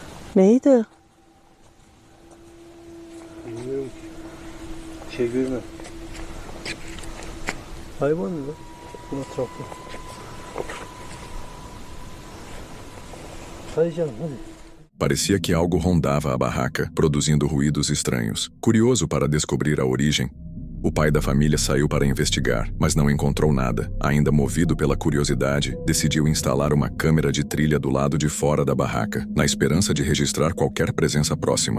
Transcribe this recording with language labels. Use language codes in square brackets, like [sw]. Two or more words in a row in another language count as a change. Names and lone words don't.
[tr] Neydi? Bilmiyorum ki. Çevirme. Hayvan mı? Buna trafik. Hadi canım hadi. [pt] Parecia que algo rondava a barraca, produzindo ruídos estranhos. Curioso para descobrir a origem, o pai da família saiu para investigar, mas não encontrou nada. Ainda movido pela curiosidade, decidiu instalar uma câmera de trilha do lado de fora da barraca, na esperança de registrar qualquer presença próxima.